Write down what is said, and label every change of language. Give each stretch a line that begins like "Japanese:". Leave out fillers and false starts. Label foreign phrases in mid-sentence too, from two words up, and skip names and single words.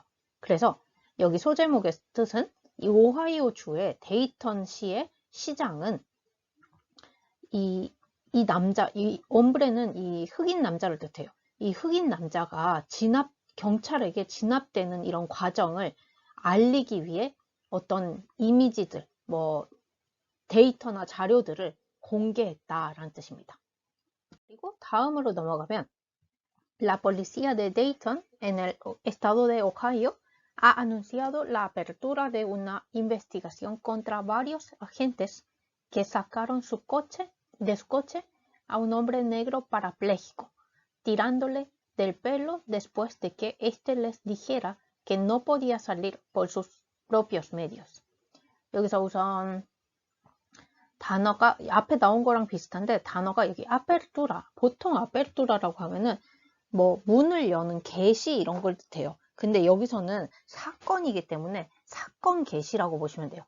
Korean: 그래서 여기 소제목의 뜻은 이 오하이오 주의 데이턴 시의 시장은 이 옴브레는 이 흑인 남자를 뜻해요. 이 흑인 남자가 경찰에게 진압되는 이런 과정을 알리기 위해 어떤 이미지들, 뭐 데이터나 자료들을 공개했다라는 뜻입니다. 그리고 다음으로 넘어가면
Spanish: La policía de Dayton en el estado de Ohio ha anunciado la apertura de una investigación contra varios agentes que sacaron de su coche a un hombre negro parapléjico, tirándole del pelo después de que éste les dijera que no podía salir por sus propios medios.
Korean: 여기서 우선 단어가 앞에 나온 거랑 비슷한데 단어가 여기 아페르투라, 보통 아페르투라라고 하면은 뭐 문을 여는 개시 이런 걸 뜻해요. 근데 여기서는 사건이기 때문에 사건 개시라고 보시면 돼요.